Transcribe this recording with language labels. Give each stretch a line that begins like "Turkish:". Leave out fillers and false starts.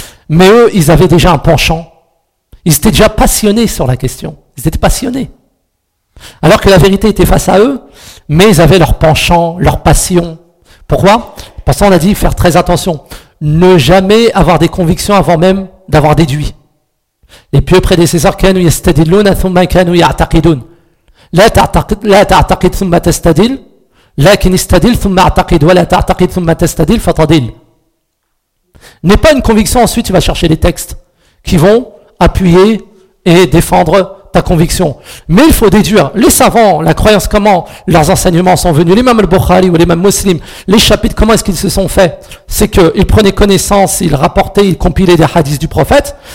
French: Mais eux, ils avaient déjà un penchant. Ils étaient déjà passionnés sur la question. Ils étaient passionnés. Alors que la vérité était face à eux, mais ils avaient leur penchant, leur passion. Pourquoi ? Parce qu'on a dit faire très attention, ne jamais avoir des convictions avant même d'avoir déduit. Les pieux prédécesseurs
Arabic: كانوا يستدلون ثم كانوا يعتقدون. لا تعتقد ثم تستدل لكن استدل ثم اعتقد ولا تعتقد ثم تستدل فتضل.
French: N'est pas une conviction, ensuite tu vas chercher les textes qui vont appuyer et défendre ta conviction. Mais il faut déduire. Les savants, la croyance, comment leurs enseignements sont venus, l'imam al-Bukhari ou l'imam muslim, les chapitres, comment est-ce qu'ils se sont faits? C'est qu'ils prenaient connaissance, ils rapportaient, ils compilaient des hadiths du prophète.